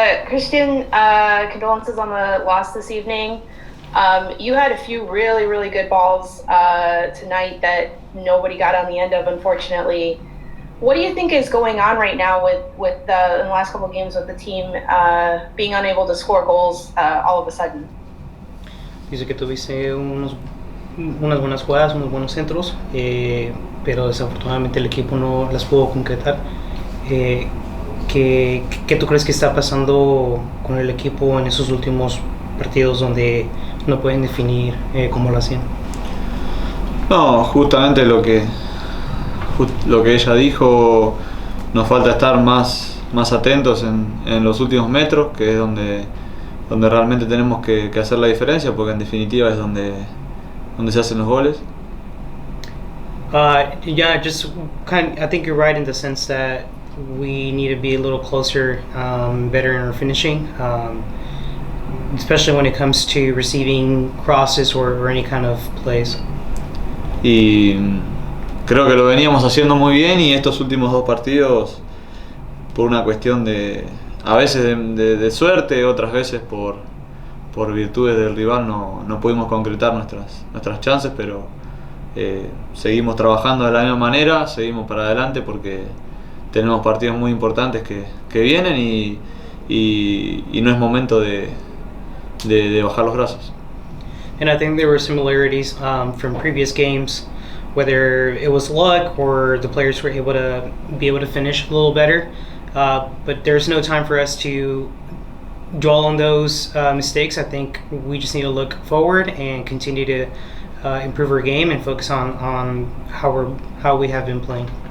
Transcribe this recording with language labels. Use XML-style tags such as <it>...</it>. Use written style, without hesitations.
<en>Cristian, condolences on the loss this evening. You had a few really, really good balls tonight that nobody got on the end of, unfortunately. What do you think is going on right now with in the last couple of games with the team being unable to score goals all of a sudden?</en> <es>Dice que tuviste unas buenas jugadas, unos buenos centros, pero desafortunadamente el equipo no las pudo concretar. ¿Qué tú crees que está pasando con el equipo en esos últimos partidos donde no pueden definir cómo lo hacían? No, justamente lo que ella dijo, nos falta estar más atentos en los últimos metros, que es donde realmente tenemos que hacer la diferencia, porque en definitiva es donde se hacen los goles.</es> <en>Yeah, I think you're right in the sense that we need to be a little closer, better in our finishing, especially when it comes to receiving crosses or any kind of plays.</en> <es>Y creo que lo veníamos haciendo muy bien, y estos últimos dos partidos, por una cuestión a veces de suerte, otras veces por virtudes del rival, no pudimos concretar nuestras chances, pero seguimos trabajando de la misma manera, seguimos para adelante porque tenemos partidos muy importantes que vienen y no es momento de bajar los brazos.</es> <en>And I think there were similarities from previous games, whether it was luck or the players were able to finish a little better. But there's no time for us to dwell on those mistakes. I think we just need to look forward and continue to improve our game and focus on how we have been playing.</en>